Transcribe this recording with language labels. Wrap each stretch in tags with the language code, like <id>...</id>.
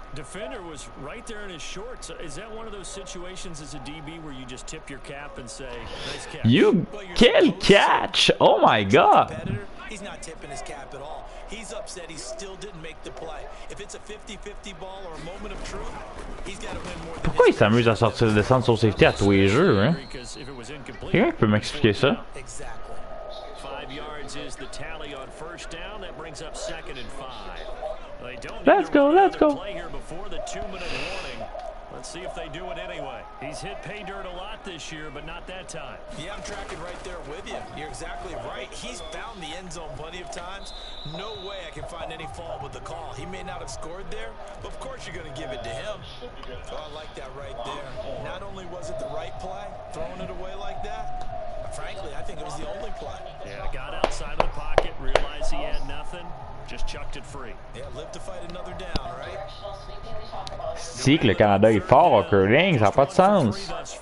<en>Defender was right there in his shorts. Is that one of those situations as a DB where you just tip your cap and say, nice catch?</en> <fr>Quel catch!</fr> <en>Oh my god! He's not tipping his cap at all. He's upset he still didn't make the play. If it's a 50-50 ball or a moment of truth, he's got to win more than</en> <fr>Pourquoi il s'amuse à sortir de descendre sur safety à tous les jeux, hein? Quelqu'un qui peut m'expliquer ça?</fr> <en>Exactly. 5 yards is the tally on 1st down. That brings up 2nd and 5. They don't Let's go, let's go. play here before the 2-minute warning. Let's see if they do it anyway. He's hit pay dirt a lot this year, but not that time. Yeah, I'm tracking right there with you. You're exactly right. He's found the end zone plenty of times. No way I can find any fault with the call. He may not have scored there, but of course you're going to give it to him. So I like that right there. Not only was it the right play, throwing it away like that, but frankly, I think it was the only play. Yeah, got outside of the pocket, realized he had nothing, just chucked it free. Yeah, live to fight another down, right?</en> <fr>Si que le Canada est fort au curling, ça n'a pas de sens.</fr>